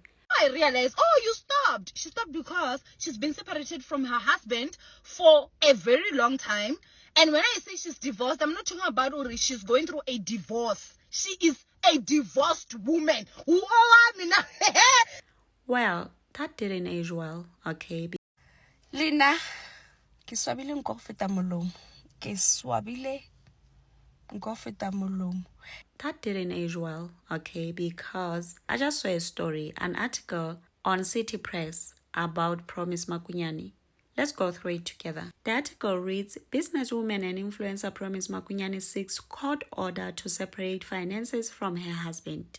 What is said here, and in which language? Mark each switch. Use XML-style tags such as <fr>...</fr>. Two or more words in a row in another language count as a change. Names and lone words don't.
<en>I realized, oh, you stopped. She stopped because she's been separated from her husband for a very long time. And when I say she's divorced, I'm not talking about she's going through a divorce. She is a divorced woman. Well, that didn't age well, okay? Lina,</en> <nso>ke swabile nko go feta molomo. Ke swabile nko go feta molomo.</nso> <en>That didn't age well, okay? Because I just saw a story, an article on City Press about Promise MAKUNYANE. Let's go through it together. The article reads, businesswoman and influencer Promise MAKUNYANE seeks court order to separate finances from her husband.</en>